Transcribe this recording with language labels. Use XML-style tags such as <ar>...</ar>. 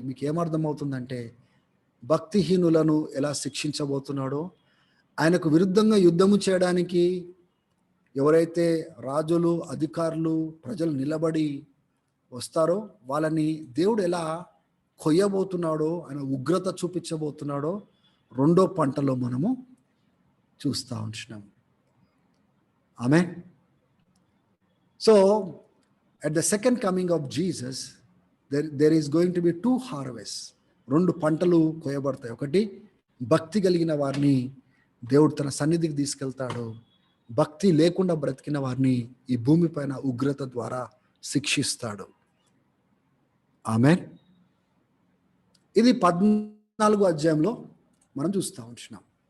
<te>మీకు ఏమర్థమవుతుందంటే, భక్తిహీనులను ఎలా శిక్షించబోతున్నాడో, ఆయనకు విరుద్ధంగా యుద్ధము చేయడానికి ఎవరైతే రాజులు, అధికారులు, ప్రజలు నిలబడి వస్తారో వాళ్ళని దేవుడు ఎలా కొయ్యబోతున్నాడో, ఆయన ఉగ్రత చూపించబోతున్నాడో రెండో పంటలో మనము చూస్తూ ఉంటున్నాం. ఆమేన్.</te> <en>So at the second coming of Jesus, there is going to be 2 harvests.</en> <te>2 పంటలు కోయబడతాయి. ఒకటి భక్తి కలిగిన వారిని దేవుడు తన సన్నిధికి తీసుకెళ్తాడు. భక్తి లేకుండా బ్రతికిన వారిని ఈ భూమిపైన ఉగ్రత ద్వారా శిక్షిస్తాడు. ఆమేన్. ఇది 14వ అధ్యాయంలో మనం చూస్తూ ఉంటున్నాం.</te>